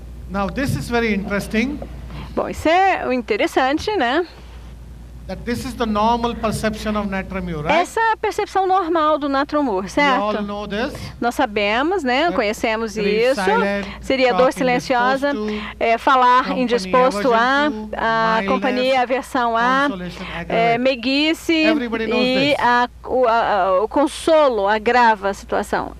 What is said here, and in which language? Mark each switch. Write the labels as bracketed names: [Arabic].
[English] Now this is very interesting. [Portuguese] Bom, isso é o interessante, né? [English] That this is the normal perception of Natremure, right? [Portuguese] Essa é a percepção normal do Natremure, certo? [English] We all know this. [Portuguese] Nós sabemos, né? Conhecemos isso. Seria dor silenciosa, falar indisposto a companhia, aversão a, meiguice e o consolo agrava a situação.